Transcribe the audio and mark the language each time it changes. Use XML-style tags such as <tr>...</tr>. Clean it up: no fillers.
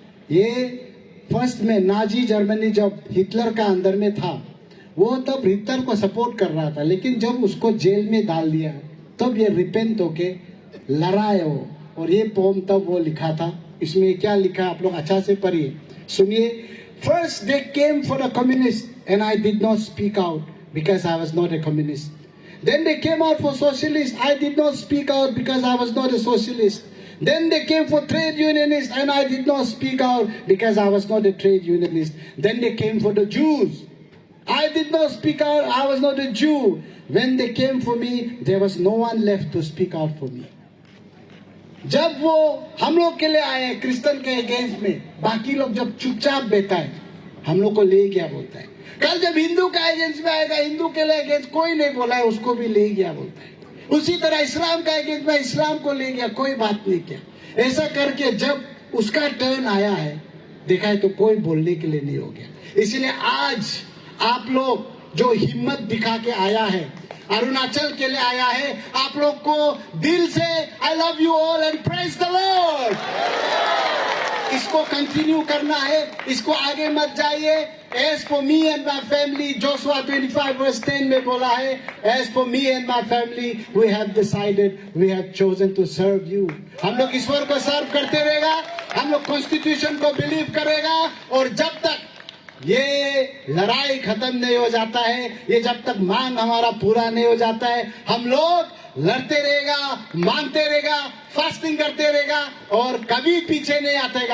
<hi>ये फर्स्ट में Nazi Germany जब हिटलर का अंदर में था, वो तब हिटलर को सपोर्ट कर रहा था, लेकिन जब उसको जेल में डाल दिया तब ये रिपेंट होके लड़ाए वो। और ये पोम तब वो लिखा था। इसमें क्या लिखा आप लोग अच्छा से पढ़िए, सुनिए।</hi> <en>First they came for the communist and I did not speak out because I was not a communist. Then they came out for socialists. I did not speak out because I was not a socialist. Then they came for trade unionists and I did not speak out because I was not a trade unionist. Then they came for the Jews. I did not speak out. I was not a Jew. When they came for me, there was no one left to speak out for me.</en> <hi>जब वो हम लोग के लिए आए Christian के against में, बाकी लोग जब चुपचाप बैठा है, हम लोग को ले गया बोलता है. कल जब हिंदू का अगेंस्ट में आएगा, हिंदू के लिए अगेंस्ट कोई नहीं बोला है, उसको भी ले गया बोलता है. उसी तरह इस्लाम का अगेंस्ट में इस्लाम को ले गया, कोई बात नहीं किया. ऐसा करके जब उसका टर्न आया है, देखा है तो कोई बोलने के लिए नहीं हो गया. इसलिए आज आप लोग जो हिम्मत दिखा के आया है, अरुणाचल के लिए आया है, आप लोग को दिल से</hi> <en>I love you all and praise the lord.</en> <hi>इसको कंटिन्यू करना है, इसको आगे मत जाइए.</hi> <en>As for me and my family, Joshua 25 verse 10</en> <hi>में बोला है,</hi> <en>as for me and my family, we have decided, we have chosen to serve you.</en> <hi>हम लोग ईश्वर को सर्व करते रहेगा, हम लोग कॉन्स्टिट्यूशन को बिलीव करेगा, और जब तक ये लड़ाई खत्म नहीं हो जाता है, ये जब तक मांग हमारा पूरा नहीं हो जाता है, हम लोग लड़ते रहेगा, मांगते रहेगा, फास्टिंग करते रहेगा और कभी पीछे नहीं आतेगा.</hi>